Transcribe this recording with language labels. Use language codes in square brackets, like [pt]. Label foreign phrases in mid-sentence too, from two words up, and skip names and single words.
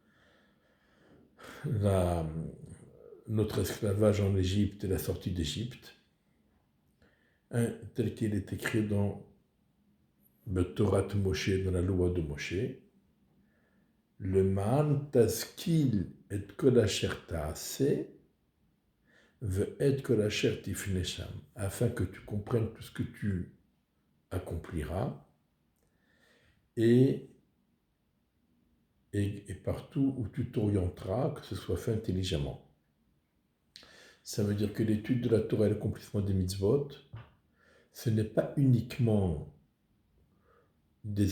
[fr] notre esclavage en Égypte et la sortie d'Égypte, tel qu'il est écrit dans le Torah de Moshe, [he] dans la loi de Moshe, למען תשכיל את כל אשר תעשה ואת כל אשר תפנה שם, [fr] afin que tu comprennes tout ce que tu accompliras et partout où tu t'orienteras, que ce soit fait intelligemment. Ça veut dire que l'étude de la Torah et l'accomplissement des mitzvot, ce n'est pas uniquement des